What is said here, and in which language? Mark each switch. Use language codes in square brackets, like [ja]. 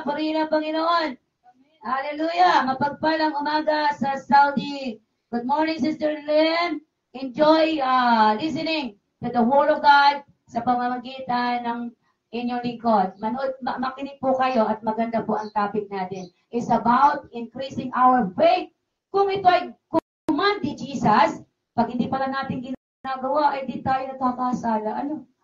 [tl] Purihin ang Panginoon. Hallelujah! Mapagpalang umaga sa Saudi. [en] Good morning, Sister Lynn. Enjoy listening to the Word of God [tl] sa pamamagitan ng inyong lingkod. Makinig po kayo at maganda po ang topic natin. [en] It's about increasing our faith. [tl] Kung ito ay command ni Jesus, pag hindi pala natin ginagawa, ay di tayo nagkakasala. Ano?